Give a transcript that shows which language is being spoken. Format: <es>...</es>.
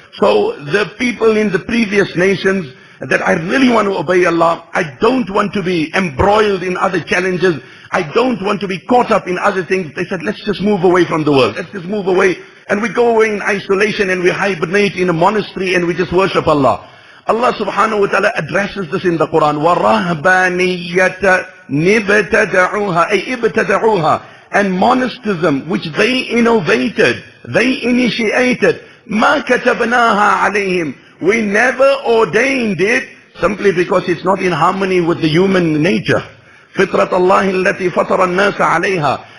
<en>So the people in the previous nations, that I really want to obey Allah, I don't want to be embroiled in other challenges, I don't want to be caught up in other things. They said, let's just move away from the world. Let's just move away. And we go away in isolation and we hibernate in a monastery and we just worship Allah. Allah subhanahu wa ta'ala addresses this in the Quran.</en> <ar>وَرَهْبَانِيَّةً نِبْتَدَعُوهَا أي إبتدعوها.</ar> <en>And monasticism, which they innovated, they initiated.</en> <ar>مَا كَتَبْنَاهَا عَلَيْهِمْ.</ar> <en>We never ordained it, simply because it's not in harmony with the human nature.</en> <ar>فِطْرَةَ اللَّهِ الَّتِي فَطَرَ النَّاسَ عَلَيْهَا.</ar>